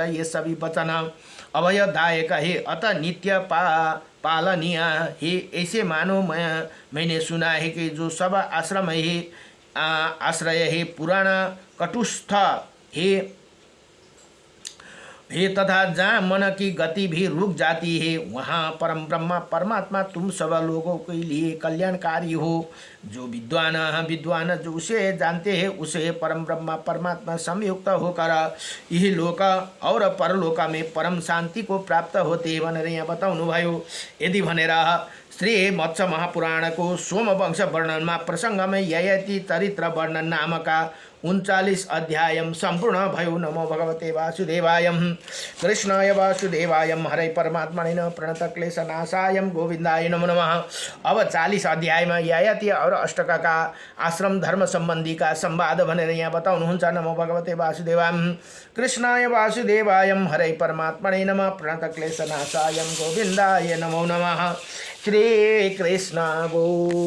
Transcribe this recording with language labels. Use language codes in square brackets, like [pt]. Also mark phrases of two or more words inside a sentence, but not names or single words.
[hi] ये सभी वचन अभयदायक है अतः नित्य पालनीय है। ऐसे मानो मैंने सुना है कि जो सब आश्रम है आश्रय है पुराण कटुस्थ है तथा जहाँ मन की गति भी रुक जाती है वहाँ परम ब्रह्म परमात्मा तुम सब लोगों के लिए कल्याणकारी हो। जो विद्वान जो उसे जानते हैं उसे परम ब्रह्म परमात्मा संयुक्त होकर यही लोक और परलोक में परम शांति को प्राप्त होते हैं [ne] भनेर यहाँ बताउनु भयो। [hi] यदि भनेर श्री मत्स्य महापुराण को सोमवंश वर्णन में प्रसंग में ययति चरित्र वर्णन नामक 39 अध्याय संपूर्ण भयो। [sa] नमो भगवते वासुदेवाय कृष्णाय वासुदेवाय हरे परमात्मने प्रणत क्लेशनाशाय गोविंदाय नमो नमः। [hi] अब 40 अध्याय में ययति और अष्टक का आश्रम धर्म संबंधी का संवाद [ne] भनेर यहाँ बताउनुहुन्छ। [sa] नमो भगवते वासुदेवाय कृष्णाय वासुदेवाय हरे परमात्मने नमः प्रणत क्लेशनाशाय गोविंदाय नमो नमः। श्री कृष्ण गो